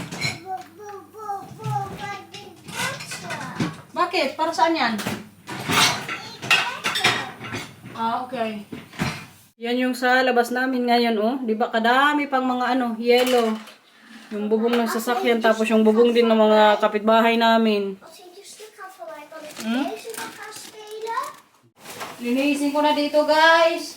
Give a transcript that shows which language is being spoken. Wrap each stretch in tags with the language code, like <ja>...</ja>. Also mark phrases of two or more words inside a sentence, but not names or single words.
<tl>Bakit? Para saan yan? Okay. Yan yung sa labas namin ngayon, Di ba kadami pang mga yellow. Yung bubong ng sasakyan, tapos yung bubong din ng mga kapitbahay namin.</tl> <nl>Als je een stuk gaat verwijderen, kan ik deze nog gaan spelen?</nl> <tl>Linisin ko na dito, guys.</tl>